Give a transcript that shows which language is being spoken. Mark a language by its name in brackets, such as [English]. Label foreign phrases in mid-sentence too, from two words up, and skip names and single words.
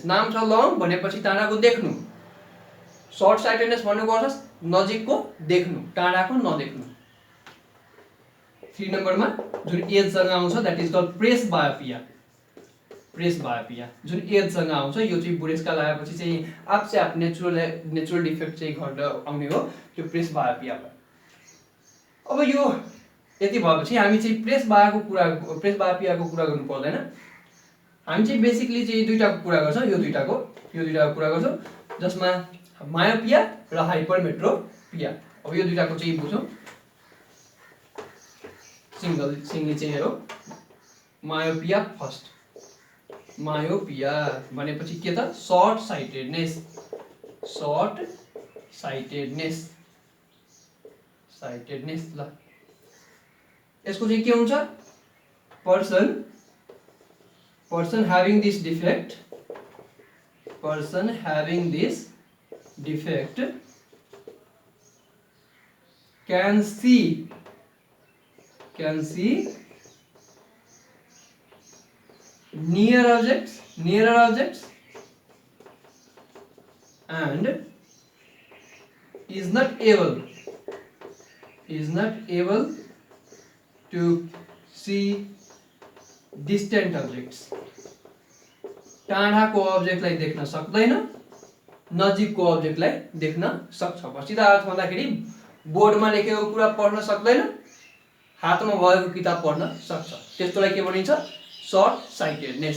[Nepali] नाम छ लङ भनेपछि टाढाको देख्नु, [English] short sightedness [Nepali] भन्नुको अर्थ नजिकको देख्नु टाढाको नदेख्नु। 3 नम्बरमा जुन एजसँग आउँछ [English] that is called presbyopia. [Nepali] प्रेस बायोपिया जुन एजसँग आउँछ यो चाहिँ बुढेसकाल आएपछि चाहिँ [Hindi] आपसे आप [English] natural defect [Nepali] चाहिँ घटेर आउने हो त्यो प्रेस बायोपिया। अब यो यति भएपछि हामी चाहिँ प्रेस बायोपियाको कुरा गर्नु पर्दैन। हामी चाहिँ बेसिकली चाहिँ दुईटाको कुरा गर्छौँ, यो दुईटाको कुरा गर्छौँ जसमा मायोपिया र हाइपरमेट्रोपिया। अब यो दुईटाको चाहिँ बुझौँ, सिंगली चाहिँ हेरौँ। मायोपिया फर्स्ट, मायोपिया भनेपछि के त [English] short sightedness [Nepali] ल। यसको चाहिँ के हुन्छ, [English] person having this defect can see near objects and is not able to see distant objects। [Nepali] टाढाको अब्जेक्टलाई देख्न सक्दैन, नजिकको अब्जेक्टलाई देख्न सक्छ। सिधा अर्थ भन्दाखेरि बोर्डमा लेखेको कुरा पढ्न सक्दैन, हातमा भएको किताब पढ्न सक्छ, त्यस्तोलाई के भनिन्छ [English] short sightedness.